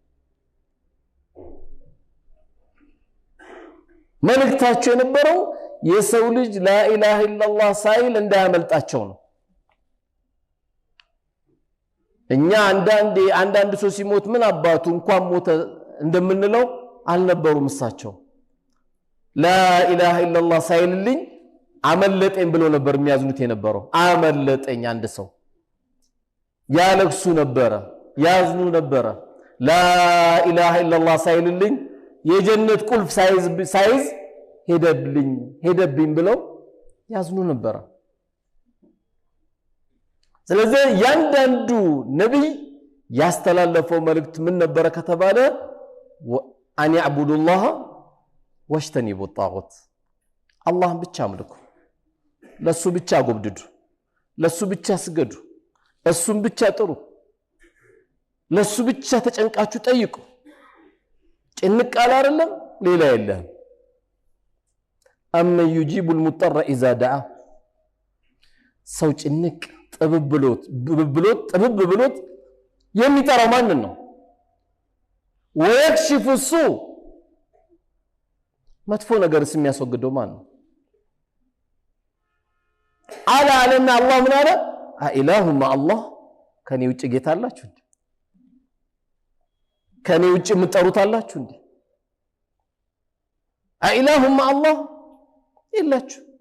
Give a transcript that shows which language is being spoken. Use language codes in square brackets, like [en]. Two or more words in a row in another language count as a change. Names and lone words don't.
[am] መልእክታቸው የነበረው የሰው ልጅ [ar] لا إله إلا الله [am] ሳይል እንዳያመልጣቸው ነው እኛ አንዳንድ ሰው ሲሞት ምን አባቱ እንኳን ሞተ እንደምንለው አልነበሩም እሳቸው [ar] لا اله الا الله [am] ሳይልልኝ አመለጠኝ ብሎ ነበር የሚያዝኑት የነበረው አመለጠኝ አንድ ሰው ያለቅሱ ነበር ያዝኑ ነበር [ar] لا اله الا الله [am] ሳይልልኝ የጀነት ቁልፍ ሳይዝ ሄደብኝ ብለው ያዝኑ ነበር ስለዚህ ያንዳንዱ ነብይ ያስተላለፈው መልእክት ምን ነበር ከተባለ [ar] أن يعبدوا الله واجتنبوا الطاغوت [am] الله ብቻ አምልኩ ለሱ ብቻ ጎብድዱ ለሱ ብቻ ስገዱ እሱን ብቻ ጥሩ ለሱ ብቻ ተጨንቃችሁ ጠይቁ ጭንቃል አይደለም ሌላ የለም [ar] أما يجيب المضطر إذا دعا [am] ሰው ጭንቅ ጥብብ ብሎት የሚጠራው ማን ነው [ar] ويكشف السوء [am] መጥፎ ነገርስ የሚያስወግደው ማን ነው አለና አላህ ምን አለ [ar] أإله مع الله [am] ከኔ ውጭ ጌታ አላችሁ እንዴ ከኔ ውጭ የምትጠሩት አላችሁ እንዴ [ar] أإله مع الله [am] ኢላችሁ